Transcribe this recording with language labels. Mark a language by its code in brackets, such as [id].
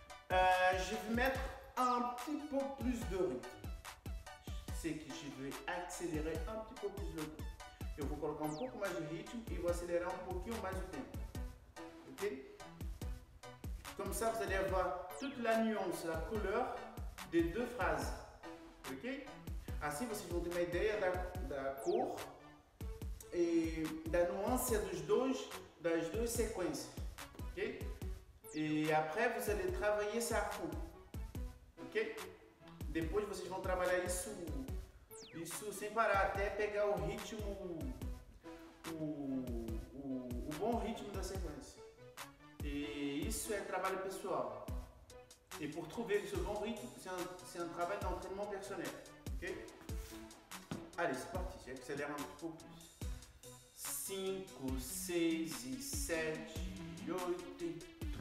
[fr] Je vais mettre un petit peu plus de rythme. C'est que je vais accélérer un petit peu plus le rythme. [pt] Eu vou colocar um pouco mais de ritmo e vou acelerar um pouquinho mais o tempo. Ok? [fr] Comme ça, vous allez avoir toute la nuance, la couleur des deux phrases. Ok? [pt] Assim vocês vão ter uma ideia da cor e da nuance das duas sequências. Ok? [fr] Et après, vous allez travailler ça à fond. Ok? [pt] Depois vocês vão trabalhar isso sem parar, até pegar o ritmo, o bom ritmo da sequência. [fr] Et [pt] isso é trabalho pessoal. [fr] Et pour trouver ce bon rythme, c'est un travail d'entraînement personnel. Ok? Allez, c'est parti, j'accélère un petit peu plus. 5, 6 e 7 e 8 e...